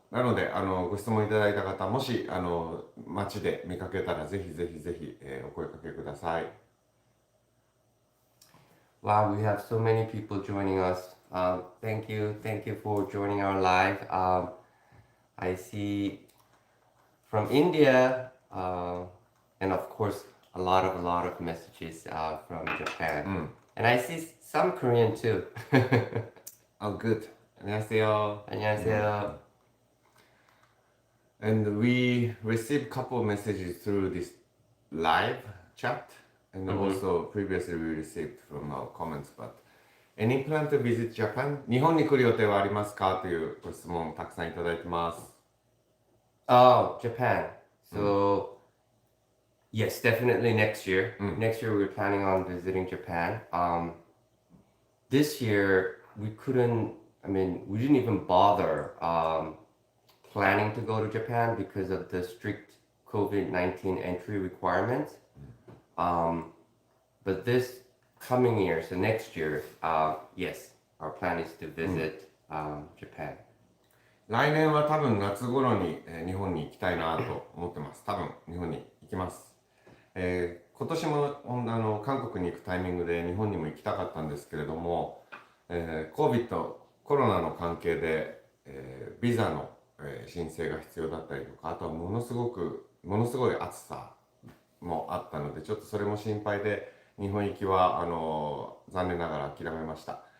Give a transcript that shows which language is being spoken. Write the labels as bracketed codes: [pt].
[ja] なのでご質問いただいた方、もし街で見かけたらぜひぜひぜひ、お声かけください。 [en] wow, we have so many people joining us. Thank you for joining our live. I see from India, and of course a lot of messages from Japan. And I see Some Korean too. Oh, good. [ko] 안녕하세요. 안녕하세요. [en] And we received a couple of messages through this live chat, and also previously we received from our comments. But any plan to visit Japan? [ja] 日本に来る予定はありますかというご質問たくさんいただいてます。 [en] Oh, Japan. So, yes, definitely next year. Next year we're planning on visiting Japan. This year we couldn't. I mean, we didn't even bother planning to go to Japan because of the strict COVID-19 entry requirements. But this coming year, so next year, yes, our plan is to visit Japan. [ja] 来年は多分夏頃に、日本に行きたいなと思ってます。多分日本に行きます。今年も韓国に行くタイミングで日本にも行きたかったんですけれども、COVID コロナの関係で、ビザの、申請が必要だったりとか、あとはものすごい暑さもあったので、ちょっとそれも心配で日本行きは残念ながら諦めました。